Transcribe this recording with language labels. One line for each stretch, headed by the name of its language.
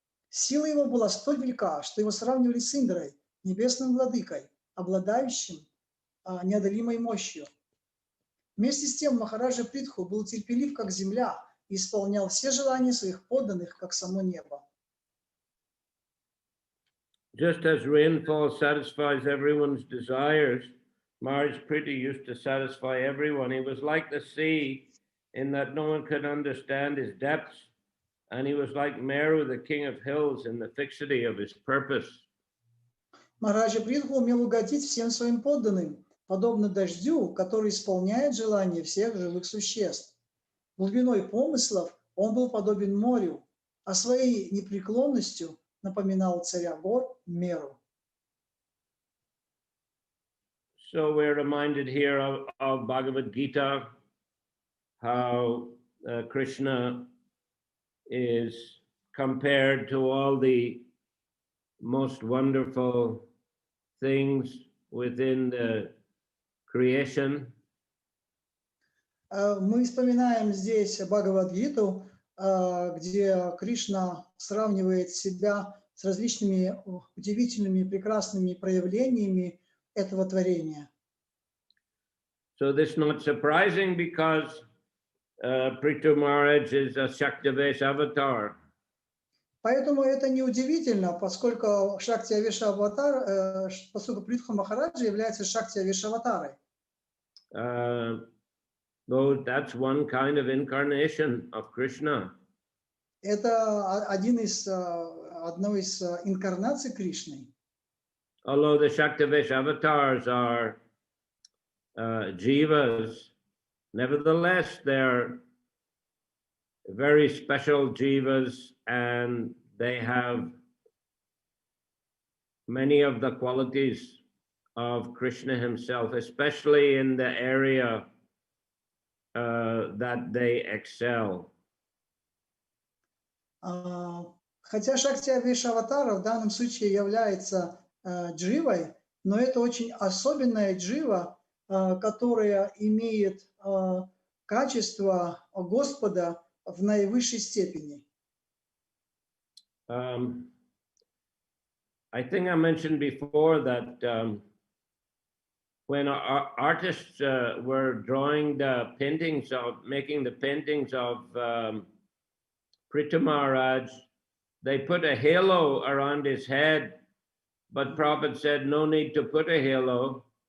Russian: Сила его была столь велика, что его сравнивали с Индрой, небесным владыкой, обладающим неодолимой мощью. Вместе с тем Махараджа Притху был терпелив, как земля, и исполнял все желания своих подданных, как само небо.
English: Just as rainfall satisfies everyone's desires, Maharaj Prithu used to satisfy everyone. He was like the sea in that no one could understand his depths, and he was like Meru, the king of hills, in the fixity of his purpose.
Russian: Махараджа Притху умел угодить всем своим подданным, подобно дождю, который исполняет желания всех живых существ. Глубиной помыслов он был подобен морю, а своей непреклонностью напоминал царя гор Меру.
English: So we're reminded here of Bhagavad Gita, how Krishna is compared to all the most wonderful things within the creation.
Russian: Мы вспоминаем здесь Бхагавад-гиту, где Кришна сравнивает себя с различными удивительными, прекрасными проявлениями этого творения.
English: So this is not surprising because Prithu Maharaj is a Shaktivesh avatar.
Russian: Поэтому это не удивительно, поскольку Шакти Авеша аватар, поскольку Притху Махараджа является Шакти Авеша аватарой.
English: Though that's one kind of incarnation of Krishna.
Russian: Это одна из инкарнаций Кришны.
English: Although the Shaktivesh avatars are jivas, nevertheless they're very special jivas, and they have many of the qualities of Krishna himself, especially in the area that they excel.
Russian: Хотя Шакти Авеша аватара в данном случае является дживой, но это очень особенная джива, которая имеет качество Господа в наивысшей степени.
English: I think I mentioned before that when our artists were drawing the paintings making the paintings of Prithu Maharaj, they put a halo around his head, but Prabhupada said no need to put a halo.